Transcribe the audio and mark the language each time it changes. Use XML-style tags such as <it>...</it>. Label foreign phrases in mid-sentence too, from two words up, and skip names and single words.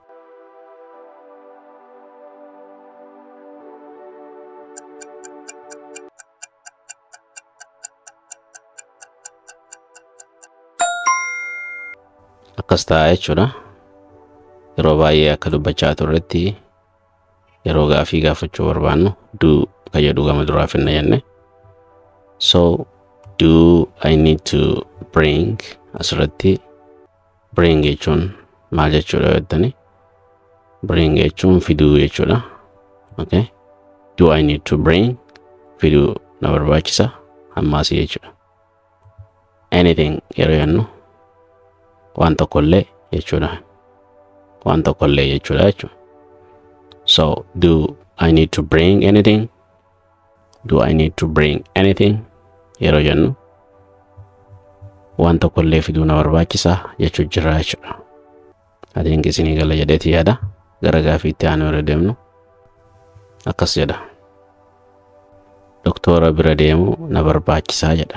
<om>Akkas ta'a jechuudha. Yeroo baay'ee akka dubbachaa turretti yeroo gaafii gaafachuu barbaannu do ka jedhu gama duraa finna jenne.</om> <en>So do I need to bring</en> <om>asirratti bring jechuun maal jechuudha jettanii bring jechuun fiduu jechuudha.</om> <en>Okay, do I need to bring</en> <om>fiduu na barbaachisa ammaasii jechuudha. Anything yeroo jennu waan tokkollee jechuudha. Waan tokkollee jechuudha jechuudha.</om> <en>So do I need to bring anything? Do I need to bring anything?</en> <om>Yeroo jennu waan tokkollee fiduu na barbaachisa jechuu jira jechuudha. Adiin isinii gala jedheeti yaada gara gaafiitti aanu irra deemnu akkas jedha. Doktora bira deemuu na barbaachisaa jedha.</om>